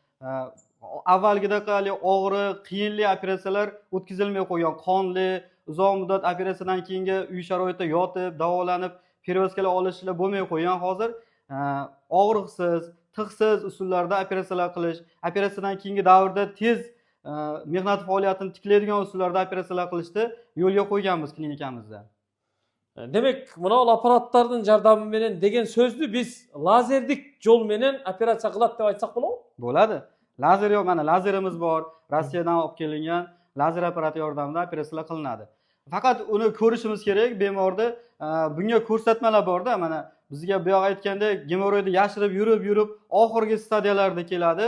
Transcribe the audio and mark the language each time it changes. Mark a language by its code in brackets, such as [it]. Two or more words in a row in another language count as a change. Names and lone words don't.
[uz] Avvalgidek og'riq, qiyinli operatsiyalar o'tkazilmay qo'ygan, qonli, uzoq muddat operatsiyadan keyingi uy sharoitida yotib, davolanib, перевозкаlar olishlar bo'lmay qo'ygan. Hozir og'riqsiz, tig'siz usullarda operatsiyalar qilish, operatsiyadan keyingi davrda tez mehnat faoliyatini tiklaydigan usullarda operatsiyalar qilishni yo'lga qo'yganmiz klinikamizda. [kaa] Demek buna apparatlardan jardamı menen degen sözdü biz lazerlik yol menen [uz] operatsiya qiladi deb aytsak bo'ladimi? Bo'ladi. Lazer yo'q, mana lazerimiz bor. Rossiyadan olib kelingan lazer apparati yordamida operatsiyalar qilinadi. Faqat uni ko'rishimiz kerak, bemorda bunga ko'rsatmalar borda, mana bizga bu yoq aytgandek gemorroyni yashirib yurib oxirgi stadiyalarda keladi.